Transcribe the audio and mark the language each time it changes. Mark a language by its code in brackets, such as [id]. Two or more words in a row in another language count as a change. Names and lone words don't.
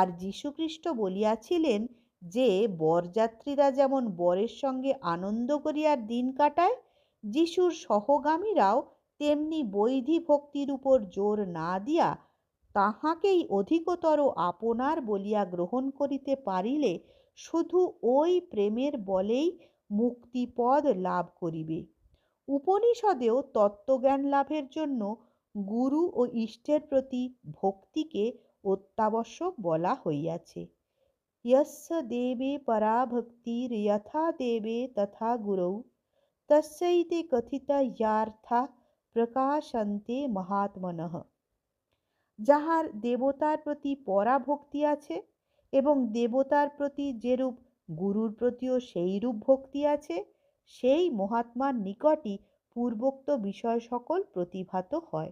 [bn] যীশুখ্রিস্ট বলিয়াছিলেন যে বরযাত্রীরা যেমন বরের সঙ্গে আনন্দ করিয়া দিন কাটায়, যিশুর সহগামীরাও তেমনি বৈধি ভক্তির উপর জোর না দিয়া তাহাকেই অধিকতর আপনার বলিয়া গ্রহণ করিতে পারিলে শুধু ওই প্রেমের বলেই মুক্তিপদ লাভ করিবে। উপনিষদেও তত্ত্বজ্ঞান লাভের জন্য গুরু ও ইষ্টের প্রতি ভক্তিকে অত্যাবশ্যক বলা হইয়াছে। [sa] यस्य देवे परा भक्तिर् यथा देवे तथा गुरौ तस्यैते कथिता यार्था প্রকাশন্তে মহাত্মনঃ। [bn] যাহার দেবতার প্রতি পরাভক্তি আছে এবং দেবতার প্রতি যেরূপ গুরুর প্রতিও সেইরূপ ভক্তি আছে, সেই মহাত্মার নিকটই পূর্বোক্ত বিষয় সকল প্রতিভাত হয়।